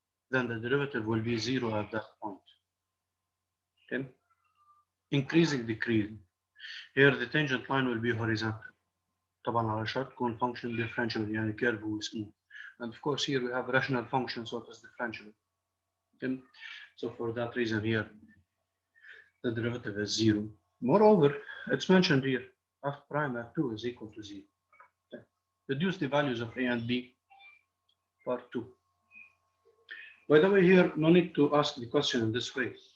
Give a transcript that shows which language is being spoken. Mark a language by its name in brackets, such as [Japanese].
[English] Then the derivative will be 0 at that point. Okay? Increasing, decreasing. Here the tangent line will be horizontal. [Arabic] طبعا على شرط تكون function differentiable يعني curve وسموث. [English] And of course here we have rational function, so it is differentiable. Okay? So for that reason here, the derivative is 0. Moreover, it's mentioned here, f prime f2 is equal to 0. Okay. Reduce the values of a and b, part 2. By the way, here, no need to ask the question in this way.